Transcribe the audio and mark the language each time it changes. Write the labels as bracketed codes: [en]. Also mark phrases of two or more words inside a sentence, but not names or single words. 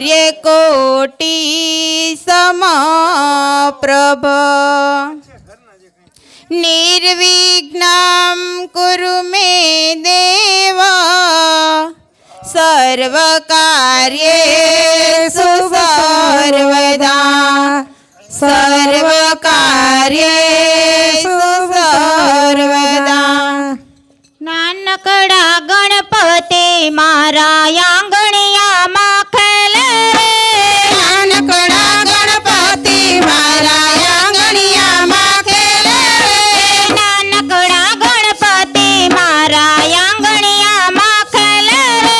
[sa] कोटि समप्रभ निर्विघ्नं कुरु मे देवा सर्वकार्येषु सर्वदा सर्वकार्येषु सर्वदा। [gu] નાનકડા ગણપતિ મારા આંગણિયામાં ખેલે રે નાનકડા ગણપતિ મારા આંગણિયામાં ખેલે રે નાનકડા ગણપતિ મારા આંગણિયામાં ખેલે રે